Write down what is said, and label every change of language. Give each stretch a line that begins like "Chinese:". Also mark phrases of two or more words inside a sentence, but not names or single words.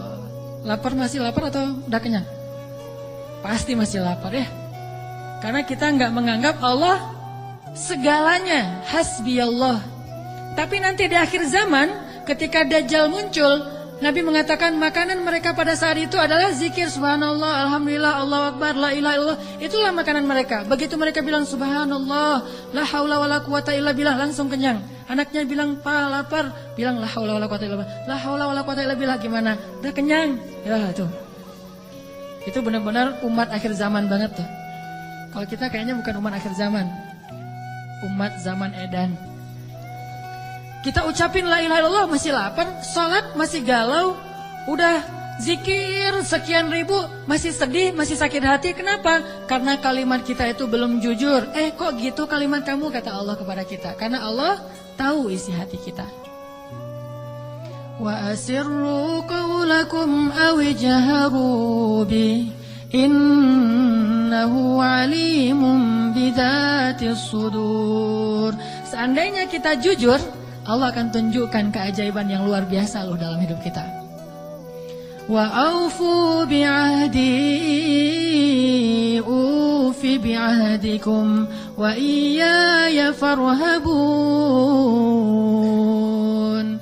Indonesian: Lapar, masih lapar atau udah kenyang? Pasti masih lapar ya. Karena kita nggak menganggap Allah segalanya,
Arabic: حسبي الله.
Indonesian: Tapi nanti di akhir zaman, ketika Dajjal muncul, Nabi mengatakan makanan mereka pada saat itu adalah zikir
Arabic: سبحان الله، الحمد لله، الله أكبر، لا إله إلا الله.
Indonesian: Itulah makanan mereka. Begitu mereka bilang
Arabic: سبحان الله، لا حول ولا قوة إلا بالله,
Indonesian: langsung kenyang. Anaknya bilang pa lapar, bilang
Arabic: لا حول ولا قوة إلا بالله. لا حول ولا قوة إلا بالله,
Indonesian: gimana? Udah kenyang. Ya tuh. Itu benar-benar umat akhir zaman banget tuh. Kalau kita kayaknya bukan umat akhir zaman, umat zaman edan. Kita ucapin
Arabic: لا إله إلا الله
Indonesian: masih lapar, sholat masih galau, udah zikir sekian ribu masih sedih, masih sakit hati. Kenapa? Karena kalimat kita itu belum jujur. Kok gitu kalimat kamu, kata Allah kepada kita. Karena Allah tahu isi hati kita.
Arabic: وأسروا قولكم أو اجهروا به إنه عليم بذات الصدور.
Indonesian: Seandainya kita jujur, Allah akan tunjukkan keajaiban yang luar biasa loh dalam hidup kita.
Arabic: وأوفوا بعهدي أوف بعهدكم وإياي فارهبون.